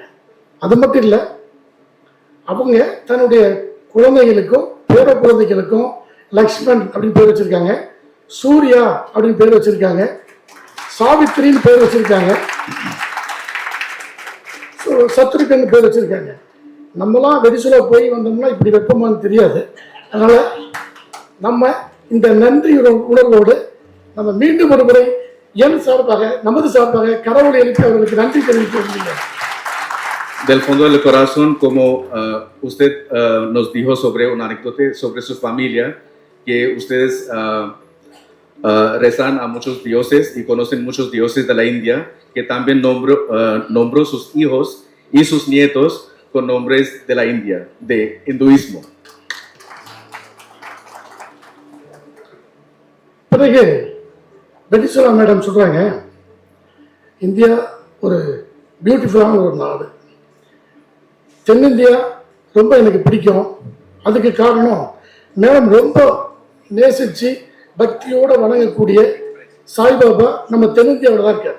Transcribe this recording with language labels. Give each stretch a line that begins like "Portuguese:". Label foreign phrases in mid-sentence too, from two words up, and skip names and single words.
Tamil: அது மட்டும் இல்லை, அவங்க தன்னுடைய குழந்தைகளுக்கும் பேர குழந்தைகளுக்கும் லக்ஷ்மண் அப்படின்னு பேர் வச்சிருக்காங்க, சூர்யா அப்படின்னு பேர் வச்சிருக்காங்க, சாவித்திரின்னு பேர் வச்சிருக்காங்க, சத்ருகன் பேர் வச்சிருக்காங்க. நம்மளாம் வெனிசுலா போய் வந்தோம்னா இப்படி வெப்பமானு தெரியாது. அதனால நம்ம இந்த நன்றி உணர்வோடு நம்ம மீண்டும் ஒரு முறை என் சார்பாக நமது சார்பாக கடவுளை எழுப்பி அவர்களுக்கு நன்றி தெரிவிக்க முடியும்.
Spanish: Del fondo del corazón, como usted nos dijo sobre un anécdota sobre su familia, que ustedes rezan a muchos dioses y conocen muchos dioses de la India, que también nombró sus hijos y sus nietos con nombres de la India, de hinduismo.
Tamil: பிறகு வெனிசுலா மேடம் சொல்றாங்க, இந்தியா ஒரு பியூட்டிஃபுல்லான ஒரு நாடு, தென்னிந்தியா ரொம்ப எனக்கு பிடிக்கும். அதுக்கு காரணம் மேடம் ரொம்ப நேசித்து பக்தியோடு வணங்கக்கூடிய சாய்பாபா நம்ம தென்னிந்தியாவில் தான் இருக்கார்.